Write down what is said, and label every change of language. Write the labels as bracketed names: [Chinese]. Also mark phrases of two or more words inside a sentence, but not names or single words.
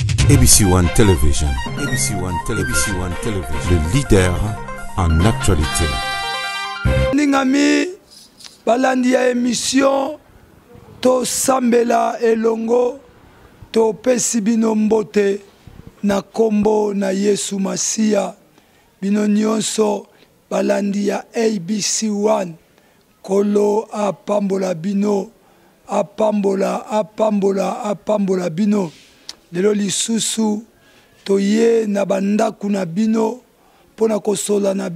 [French] ABC One Television. ABC One Television. ABC One Television. Le leader en actualité. [Lingala] Ningami balandi ya émission to sambela elongo to pesi bino mbote na kombo na Yesu Masia bino nyonso balandi ya ABC One kolo apambola bino apambola bino lelo lisusu toye na bandaku na bino pona kosola na